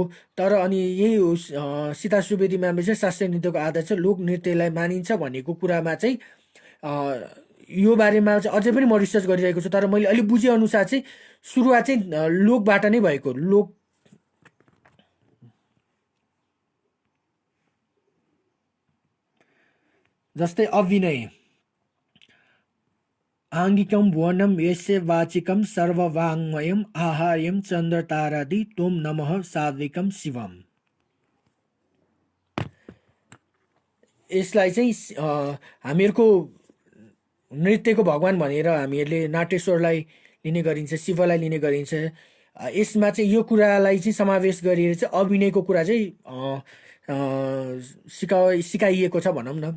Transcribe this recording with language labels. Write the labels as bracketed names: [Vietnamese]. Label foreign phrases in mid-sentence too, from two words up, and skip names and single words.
[Nepali] तर अनि यही हो सीता सुवेदी म्यामले चाहिँ शास्त्रीय नृत्यको आधार चाहिँ लोक नृत्यलाई मानिन्छ भनेको कुरामा चाहिँ यो बारेमा चाहिँ अझै पनि म रिसर्च गरिरहेको छु। तर मैले अलिक बुझे अनुसार चाहिँ सुरुवात चाहिँ लोकबाट नै भएको। लोक जस्तै [Sanskrit] अभिनय आङ्गिकम भुवनम यस्य वाचिकम सर्ववाङ्मयम आहार्यम चन्द्र तारादि तोम नमः सात्विकम शिवम। [Nepali] यसलाई चाहिँ हामीहरूको नृत्यको भगवान भनेर हामीहरूले नाट्यश्वरलाई लिने गरिन्छ, शिवलाई लिने गरिन्छ। यसमा चाहिँ यो कुरालाई चाहिँ समावेश गरिएर चाहिँ अभिनयको कुरा चाहिँ सिकाइएको छ भनौँ न।